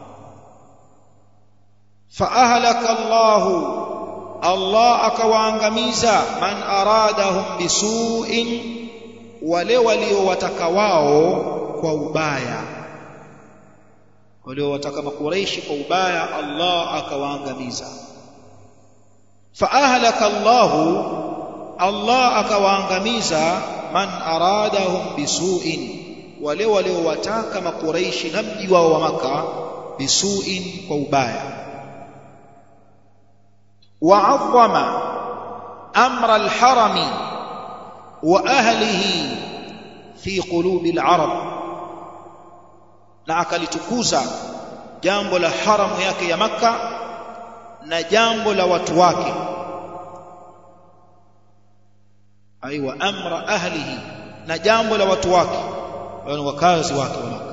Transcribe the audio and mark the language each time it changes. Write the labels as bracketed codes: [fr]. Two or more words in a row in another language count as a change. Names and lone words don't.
[ar] فأهلك الله, [sw] Allah akawaangamiza, [ar] من أرادهم بسوء, [sw] wale waliowataka wao kwa ubaya, waliowataka makuraishi kwa ubaya, Allah akawaangamiza. [ar] فأهلك الله, [sw] Allah akawaangamiza, [ar] من أرادهم بسوء, [sw] wale waliowataka makuraishi na mji wao wa Maka, bisu'in, kwa ubaya. [ar] وعظم أمر الحرم وأهله في قلوب العرب, [sw] na akalitukuza jambo la haramu yake ya Makka na jambo la watu wake, [ar] أي وأمر أهله, [sw] na jambo la watu wake, wale wakazi wake wa Makka.